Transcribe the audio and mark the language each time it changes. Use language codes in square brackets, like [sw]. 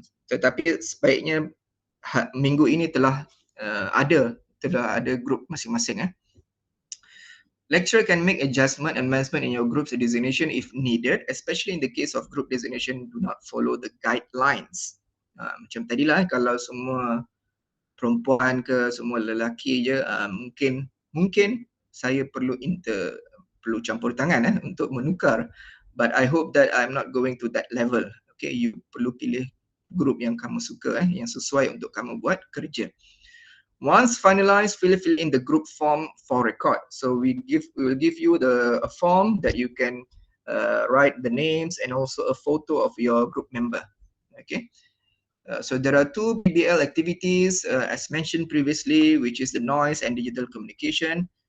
[ms] Tetapi sebaiknya minggu ini telah ada grup masing-masing. [en] Lecturer can make adjustment and amendment in your group's designation if needed, especially in the case of group designation do not follow the guidelines. [ms] Macam tadilah, kalau semua perempuan ke semua lelaki je, mungkin saya perlu campur tangan untuk menukar. [en] But I hope that I'm not going to that level. [ms] Okay, you perlu pilih grup yang kamu suka, yang sesuai untuk kamu buat kerja. [en] Once finalized, fill in the group form for record. So we will give you a form that you can write the names and also a photo of your group member. Okay. So there are 2 PBL activities as mentioned previously, which is the noise and digital communication.